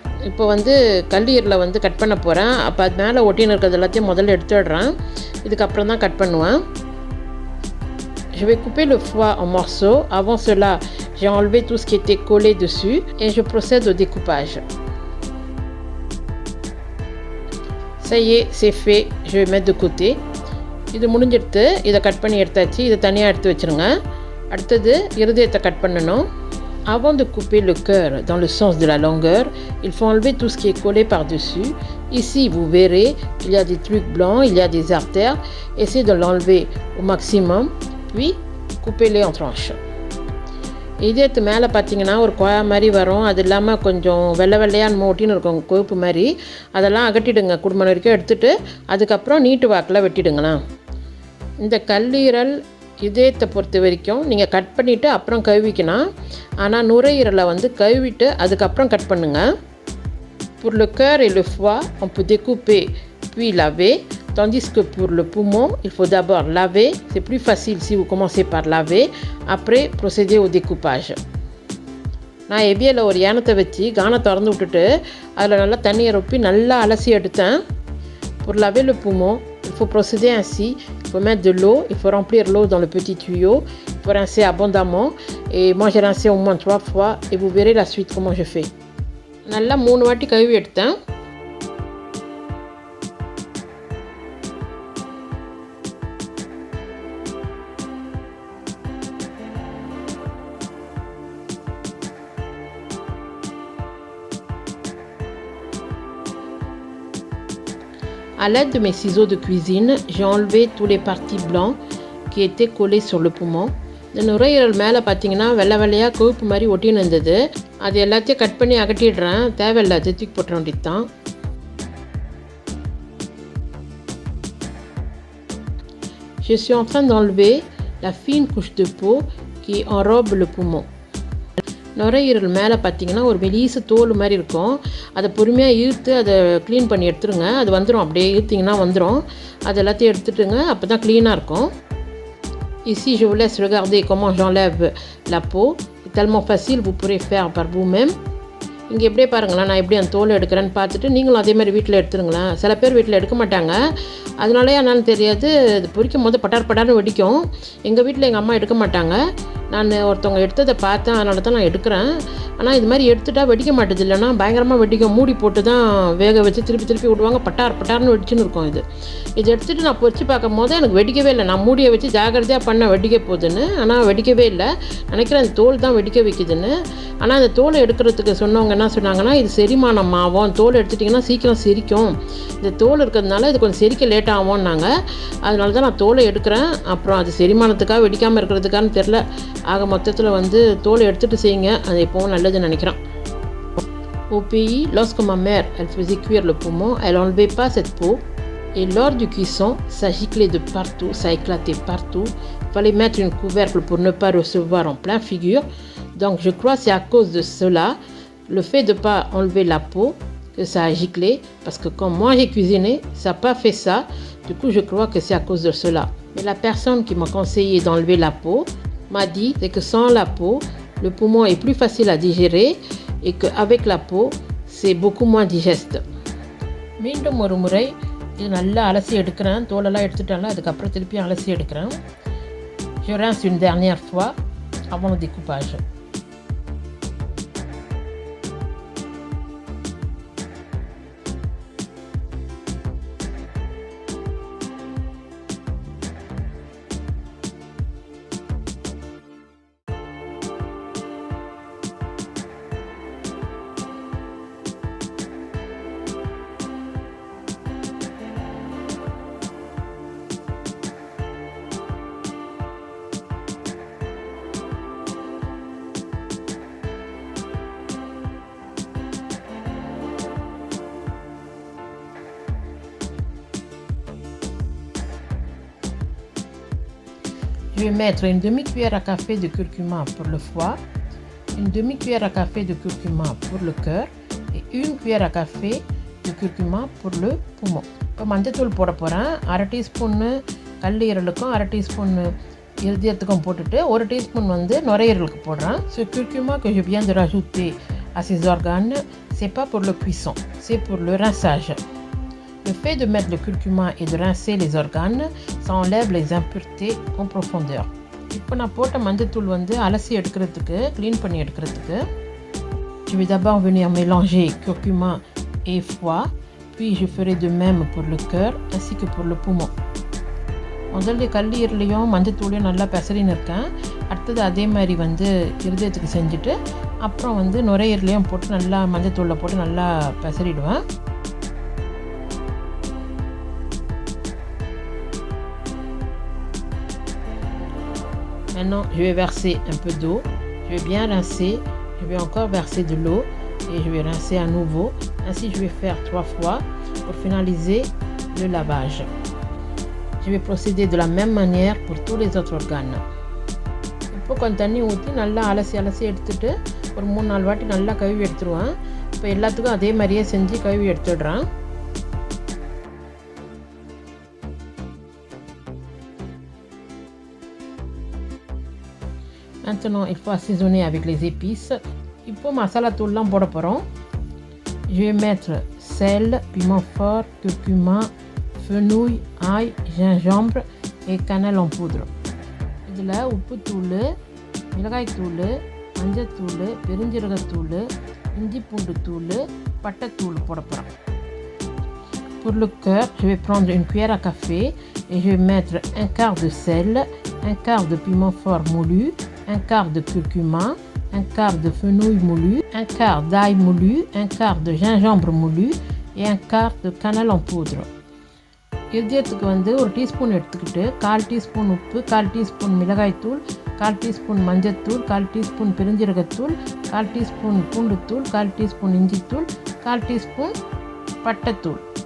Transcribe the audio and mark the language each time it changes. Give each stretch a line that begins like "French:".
Tamil: இப்போ வந்து கல்லீரலை வந்து கட் பண்ண போகிறேன். அப்போ அது மேலே ஒட்டின்னு இருக்கிறது எல்லாத்தையும் முதல்ல எடுத்துடுறேன். இதுக்கப்புறம் தான் கட் பண்ணுவேன்.
French: Je vais couper le foie en morceaux. Avant cela, j'ai enlevé tout ce qui était collé dessus et je procède au découpage. Ça y est, c'est fait. Je vais mettre de côté.
Tamil: இது முடிஞ்சிடுத்து. இதை cut பண்ணி எடுத்தாச்சு. இதை தனியாக எடுத்து வச்சுருங்க. அடுத்தது இருதயத்தை கட் பண்ணணும்.
French: Avant de couper le cœur dans le sens de la longueur, il faut enlever tout ce qui est collé par-dessus. Ici, vous verrez, il y a des trucs blancs, il y a des artères. Essayez de l'enlever au maximum, puis coupez-les en tranches.
Tamil: இதயத்து மேலே பார்த்தீங்கன்னா ஒரு குழா மாதிரி வரும். அது இல்லாமல் கொஞ்சம் வெள்ளையான் மூட்டின்னு இருக்கும், கொழுப்பு மாதிரி. அதெல்லாம் அகட்டிடுங்க. குடும்பம் வரைக்கும் எடுத்துகிட்டு அதுக்கப்புறம் நீட்டு வாக்கில் வெட்டிடுங்களா. இந்த கல்லீரல் இதயத்தை பொறுத்த வரைக்கும் நீங்கள் கட் பண்ணிவிட்டு அப்புறம் கழுவிக்கலாம். ஆனால் நுரையீரலை வந்து கழுவிட்டு அதுக்கப்புறம் கட் பண்ணுங்கள்.
French: Pour le cœur et le foie, on peut découper puis laver, tandis que pour le poumon, il faut d'abord laver. C'est plus facile si vous commencez par laver, après procéder au découpage.
Tamil: நான் எபியில் ஒரு ஏனத்தை வச்சு கானை திறந்து விட்டுட்டு அதில் நல்லா தண்ணியை ரொப்பி நல்லா அலசி எடுத்தேன்.
French: Pour laver le poumon, il faut procéder ainsi. Il faut mettre de l'eau, il faut remplir l'eau dans le petit tuyau, il faut rincer abondamment. Et moi j'ai rincé au moins 3 fois et vous verrez la suite comment je fais.
Tamil: நல்லா 3 வாட்டி கழுவி எடுத்தேன்.
French: À l'aide de mes ciseaux de cuisine, j'ai enlevé tous les parties blancs qui étaient collés sur le poumon.
Tamil: இந்த நுரையீரல் மேலே பார்த்தீங்கன்னா வெள்ளையாக கொழுப்பு மாதிரி ஒட்டின்னு இருந்தது. அது எல்லாத்தையும் கட் பண்ணி அகட்டிடுறேன். தேவையில்லாத தூக்கி போட்டுற வேண்டியது தான்.
French: Je suis en train d'enlever la fine couche de peau qui enrobe le poumon.
Tamil: நுரையீரல் மேலே பார்த்தீங்கன்னா ஒரு மெலிசு தோல் மாதிரி இருக்கும். அதை பொறுமையாக இழுத்து அதை க்ளீன் பண்ணி எடுத்துருங்க. அது வந்துடும், அப்படியே இழுத்திங்கன்னா வந்துடும். அது எல்லாத்தையும் எடுத்துட்டுங்க, அப்போ தான் க்ளீனாக இருக்கும்.
French: Ici, je vous laisse regarder comment j'enlève la peau. C'est tellement facile, vous pourrez faire par vous-même.
Tamil: இங்கே எப்படியே பாருங்களேன், நான் எப்படி அந்த தோல் எடுக்கிறேன்னு பார்த்துட்டு நீங்களும் அதே மாதிரி வீட்டில் எடுத்துருங்களேன். சில பேர் வீட்டில் எடுக்க மாட்டாங்க. அதனாலே என்னன்னு தெரியாது, அது பொரிக்கும் போது பட்டார்னு வெடிக்கும். எங்கள் வீட்டில் எங்கள் அம்மா எடுக்க மாட்டாங்க. நான் ஒருத்தவங்க எடுத்ததை பார்த்தேன், அதனால தான் நான் எடுக்கிறேன். ஆனால் இது மாதிரி எடுத்துட்டா வெடிக்க மாட்டேது. இல்லைன்னா பயங்கரமாக வெடிக்கும். மூடி போட்டு தான் வேக வச்சு திருப்பி விடுவாங்க. பட்டார்னு வெடிச்சுன்னு இருக்கும். இது எடுத்துகிட்டு நான் பொரிச்சு பார்க்கும் போது எனக்கு வெடிக்கவே இல்லை. நான் மூடியை வச்சு ஜாகிரதையாக பண்ண வெடிக்க போகுதுன்னு, ஆனால் வெடிக்கவே இல்லை. நினைக்கிறேன் அந்த தோல் தான் வெடிக்க வைக்குதுன்னு. ஆனால் அந்த தோலை எடுக்கிறதுக்கு சொன்னவங்க என்ன சொன்னாங்கன்னா, இது செரிமானம் ஆகும், தோல் எடுத்துட்டிங்கன்னா சீக்கிரம் செரிக்கும். இந்த தோல் இருக்கிறதுனால இது கொஞ்சம் செரிக்க லேட் ஆகும்னாங்க. அதனால தான் நான் தோலை எடுக்கிறேன். அப்புறம் அது செரிமானத்துக்காக வெடிக்காமல் இருக்கிறதுக்கான்னு தெரில. ஆக மொத்தத்தில் வந்து தோலை எடுத்துகிட்டு செய்யுங்க, அது எப்போவும் நல்லதுன்னு நினைக்கிறேன்.
French: Au pays, lorsque ma mère elle faisait cuire le poumon, elle enlevait pas cette peau. Et lors du cuisson, ça giclait de partout, ça éclatait partout. Il fallait mettre une couvercle pour ne pas recevoir en plein figure. Donc je crois que c'est à cause de cela, le fait de ne pas enlever la peau, que ça a giclé. Parce que quand moi j'ai cuisiné, ça n'a pas fait ça. Du coup, je crois que c'est à cause de cela. Mais la personne qui m'a conseillé d'enlever la peau m'a dit que sans la peau, le poumon est plus facile à digérer et qu'avec la peau, c'est beaucoup moins digeste.
Tamil: மீண்டும் ஒரு முறை இது நல்லா அலசி எடுக்கிறேன். தோலெல்லாம் எடுத்துட்டால அதுக்கப்புறம் திருப்பி அலசி எடுக்கிறேன்.
French: Je rince une dernière fois avant le découpage. Je vais mettre une demi-cuillère à café de curcuma pour le foie, une demi-cuillère à café de curcuma pour le cœur et une cuillère à café de curcuma pour le poumon.
Tamil: இப்போ மஞ்சத்தூள் போட போகிறேன். அரை டீஸ்பூன்னு கல்லீரலுக்கும் அரை டீஸ்பூன்னு இருதயத்துக்கும் போட்டுட்டு ஒரு teaspoon வந்து நுரையீரலுக்கு போடுறேன்.
French: Ce curcuma que je viens de rajouter à ces organes, c'est pas pour le cuisson, c'est pour le rinçage. Le fait de mettre le curcuma et de rincer les organes, ça enlève les impuretés en profondeur.
Tamil: இப்போ நான் போட்ட மஞ்சத்தூள் வந்து அலசி எடுக்கிறதுக்கு clean பண்ணி எடுக்கிறதுக்கு
French: je vais d'abord venir mélanger curcuma et foie, puis je ferai de même pour le cœur ainsi que pour le poumon.
Tamil: முதல்ல கல்லீரலையும் மஞ்சத்தூளையும் நல்லா பெசரின்னு இருக்கேன். அடுத்தது அதே மாதிரி வந்து இருதயத்துக்கு செஞ்சுட்டு அப்புறம் வந்து நுரையீரலையும் போட்டு நல்லா மஞ்சத்தூளில் போட்டு நல்லா பெசரிடுவேன்.
French: Maintenant, je vais verser un peu d'eau. Je vais bien rincer. Je vais encore verser de l'eau et je vais rincer à nouveau. Ainsi, je vais faire 3 fois pour finaliser le lavage. Je vais procéder de la même manière pour tous les autres organes.
Tamil: இப்போ கொஞ்சம் தண்ணி ஊற்றி நல்லா அலசி எடுத்துட்டு ஒரு 3-4 வாட்டி நல்லா கழுவி எடுத்துருவேன். இப்போ எல்லாத்துக்கும் அதே மாதிரியே செஞ்சு கழுவி எடுத்துடுறேன்.
French: Maintenant, il faut assaisonner avec les épices.
Tamil: இப்போ மசாலா தூள்லாம் போட போகிறோம்.
French: Je vais mettre sel, piment fort, curcuma, fenouil, ail, gingembre et cannelle en poudre.
Tamil: இதில் உப்புத்தூள், மிளகாய்த்தூள், மஞ்சத்தூள், பெருஞ்சீரகத்தூள், இஞ்சி பூண்டு தூள், பட்டைத்தூள் போட போகிறோம்.
French: Pour le cœur, je vais prendre une cuillère à café et je vais mettre un quart de sel, un quart de piment fort moulu, un quart de curcuma, un quart de fenouil moulu, un quart d'ail moulu, un quart de gingembre moulu et un quart de cannelle en poudre.
Tamil: இருதயத்துக்கு வந்து ஒரு teaspoon எடுத்துக்கிட்டு 1/4 teaspoon உப்பு, 1/4 teaspoon மிளகாய்த்தூள், 1/4 teaspoon மஞ்சத்தூள், 1/4 teaspoon பெருஞ்சீரகத்தூள், 1/4 teaspoon பூண்டுத்தூள், 1/4 teaspoon இஞ்சித்தூள், 1/4 teaspoon பட்டைத்தூள்.